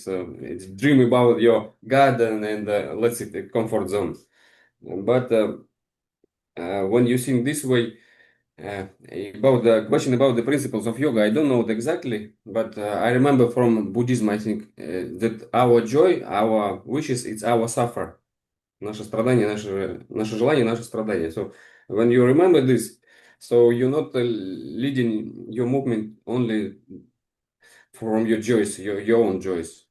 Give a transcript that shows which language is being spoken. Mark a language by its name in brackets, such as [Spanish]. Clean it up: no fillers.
[English] So it's dream about your garden and let's say the comfort zone. But when you think this way, about the question about the principles of yoga, I don't know it exactly, but I remember from Buddhism, I think that our joy, our wishes, it's our suffer. [Russian] Наше страдание, наше желание, наше страдание. [English] So when you remember this, so you're not leading your movement only from your joys, your own joys.